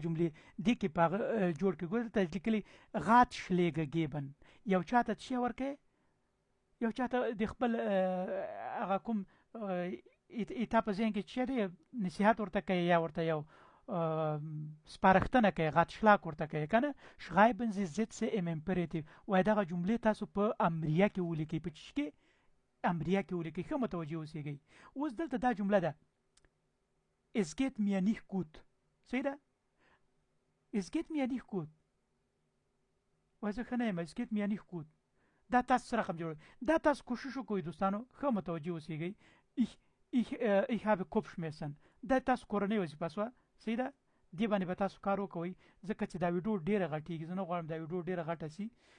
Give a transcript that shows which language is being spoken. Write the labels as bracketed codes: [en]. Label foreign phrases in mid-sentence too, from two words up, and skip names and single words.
[ps] جملې دي کې په جوړ کې ګور ته لیکلي [de] Ratschläge geben [ps] یو چاته چې ورکه یو چاته د خپل هغه کوم ایتاپ ځین کې چې دی نصيحت ورته کوي یا ورته یو سپارښتنه کوي غات شلاک ورته کوي کنه [de] schreiben Sie Sätze im Imperativ [ps] وای دا جملې تاسو په امریه کې ولیکئ په چې کې امریه کې ولیکئ خو متوجه اوسئ اوس دلته دا جمله ده [de] es geht mir nicht gut. [ps] صحیح ده؟ [de] es geht mir nicht gut. [ps] وای زه ښه نه یم. [de] es geht mir nicht gut. [ps] دا تاسو سره رقم جوړ. دا تاسو کوشش وکړئ دوستانو ښه متوجه اوسئ. [de] ich habe Kopfschmerzen. [ps] دا تاسو کورنۍ وظیفه شوه. صحیح ده؟ دې باندې به تاسو کار وکوئ ځکه چې دا ویډیو ډېره غټېږي. زه نه غواړم دا ویډیو ډېره غټه شي.